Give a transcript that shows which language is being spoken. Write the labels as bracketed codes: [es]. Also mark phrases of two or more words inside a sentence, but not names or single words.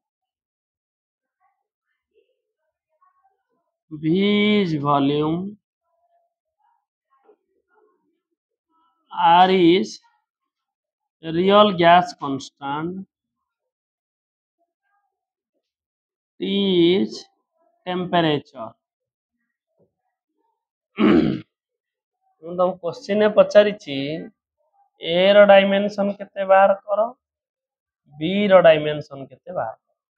[en] v is volume r is real gas constant T is temperature. [or] ମୁଁ ତମ କ୍ୱେଶ୍ଚିନ୍ ପଚାରିଛି A ର ଡାଇମେନସନ୍ କେତେ ବାହାର କର, B ର ଡାଇମେନସନ୍ କେତେ ବାହାର କର।